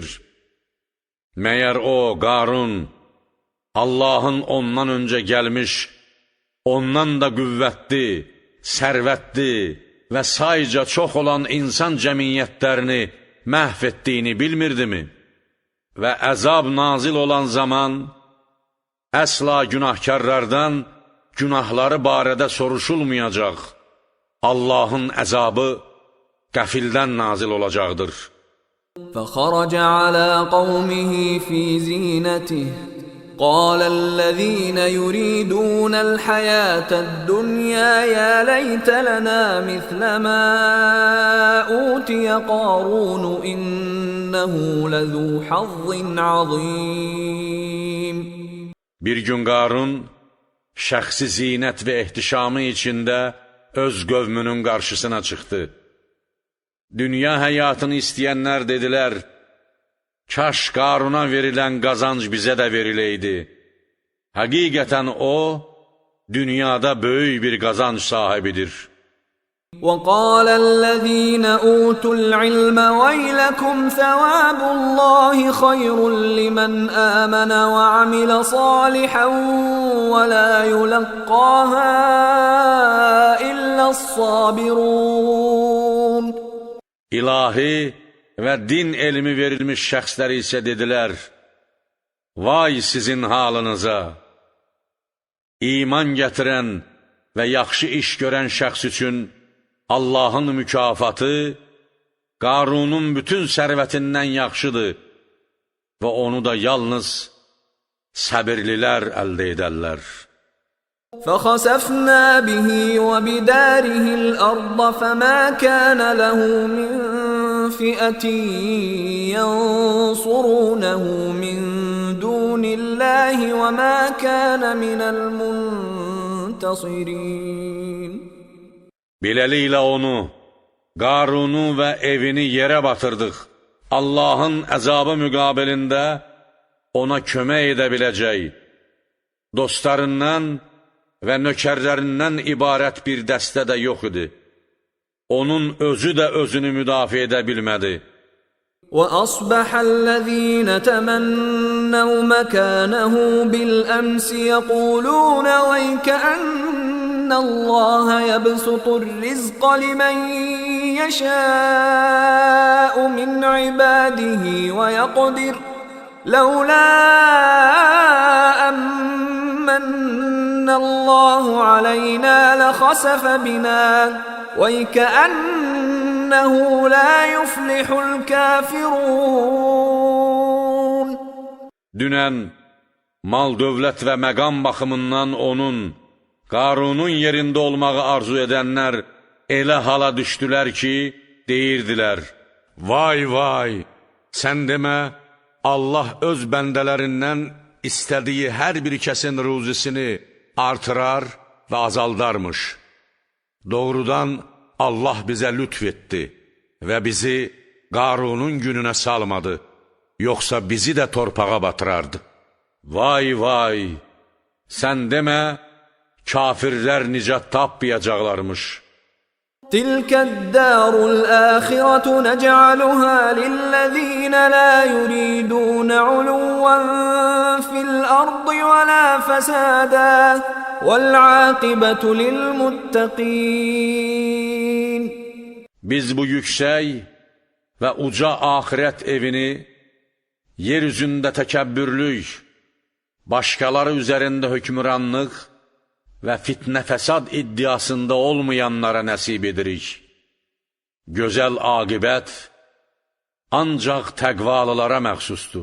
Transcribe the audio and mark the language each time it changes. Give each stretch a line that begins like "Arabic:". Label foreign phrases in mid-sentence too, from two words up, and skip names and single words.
Azerbaijani: Məyər o, Qarun, Allahın ondan öncə gəlmiş, ondan da qüvvətli, sərvətli və sayca çox olan insan cəmiyyətlərini məhv etdiyini bilmirdimi? Və əzab nazil olan zaman əsla günahkarlardan günahları barədə soruşulmayacaq. Allahın əzabı qəfildən nazil olacaqdır.
Arabic: فخرج على قومه في زينته قال الذين يريدون الحياة الدنيا يا ليت لنا مثل ما أوتي قارون إنه لذو حظ عظيم.
Azerbaijani: Bir gün Qarun şəxsi zinət və ehtişamı içində öz qövmünün qarşısına çıxdı. Dünya həyatını istəyənlər dedilər, kaş Qaruna verilən qazanc bizə də veriləydi. Həqiqətən o, dünyada böyük bir qazanc sahibidir.
Arabic: وقال الذين أوتوا العلم ويلكم ثواب الله خير لمن آمن وعمل صالحا ولا يلقاها إلا الصابرون.
Azerbaijani: İlahi və din elmi verilmiş şəxslər isə dedilər, vay sizin halınıza! İman gətirən və yaxşı iş görən şəxs üçün Allahın mükafatı Qarunun bütün sərvətindən yaxşıdır və onu da yalnız səbirlilər əldə edərlər.
Arabic: فخسفنا به وبداره الأرض فما كان له من فئة ينصرونه من دون الله وما كان من المنتصرين.
Azerbaijani: Beləliklə onu, Qarunu və evini yerə batırdıq. Allahın əzabı müqabilində ona kömək edə biləcək, dostlarından və nökərlərindən ibarət bir dəstə də yox idi. Onun özü də özünü müdafiə edə bilmədi.
Arabic: وأصبح الذين تمنوا مكانه بالأمس يقولون ويكأن الله يبسط الرزق لمن يشاء من عباده عباده ويقدر لولا أمن الله علينا لخسف بنا ويكأنه لا يفلح الكافرون.
Azerbaijani: Dünən mal, dövlət və məqam baxımından onun, Qarunun yerində olmağı arzu edənlər elə hala düşdülər ki, deyirdilər, vay vay, sən demə, Allah öz bəndələrindən istədiyi hər bir kəsin ruzisini artırar və azaldarmış. Doğrudan Allah bizə lütf etdi və bizi Qarunun gününə salmadı, yoxsa bizi də torpağa batırardı. Vay vay, sən demə, kafirlər nicat tapmayacaqlarmış.
Arabic: تلك الدار الآخرة نجعلها للذين لا يريدون علوا في الأرض ولا فسادا والعاقبة للمتقين.
Azerbaijani: Biz bu yüksək və uca axirət evini yer üzündə təkəbbürlük, başqaları üzərində hökmranlıq və fitnə fəsad iddiasında olmayanlara nəsib edirik. Gözəl aqibət ancaq təqvalılara məxsusdur.